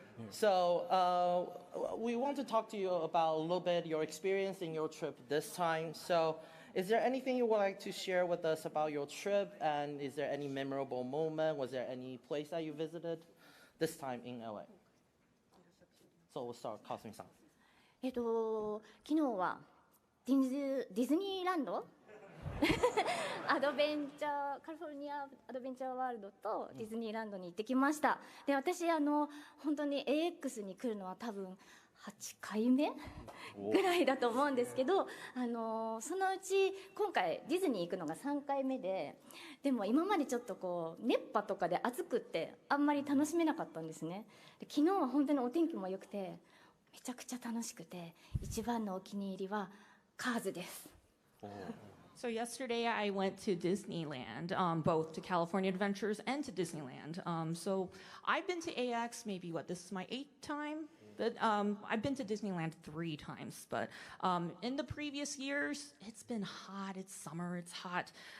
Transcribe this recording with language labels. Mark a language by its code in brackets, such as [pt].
[en] So we want to talk to you about a little bit your experience in your trip this time. So Is there anything you would like to share with us about your trip? And is there any memorable moment? Was there any place that you visited this time in LA? So we'll start with Kasumi-san. [ja] 昨日はディズニーランドアドベンチャーカリフォルニアアドベンチャーワールドとディズニーランドに行ってきました。で、私本当に AX に来るのは多分8回目ぐらいだと思うんですけど、そのうち今回ディズニー行くのが3回目で、でも今までちょっとこう熱波とかで暑くってあんまり楽しめなかったんですね。で、昨日は本当にお天気も良くてめちゃくちゃ楽しくて、一番のお気に入りはカーズです。 [en] So yesterday I went to Disneyland, both to California Adventures and to Disneyland. So I've been to AX maybe, this is my 8th time? But I've been to Disneyland 3 times, but in the previous years, it's been hot, it's summer, it's hot.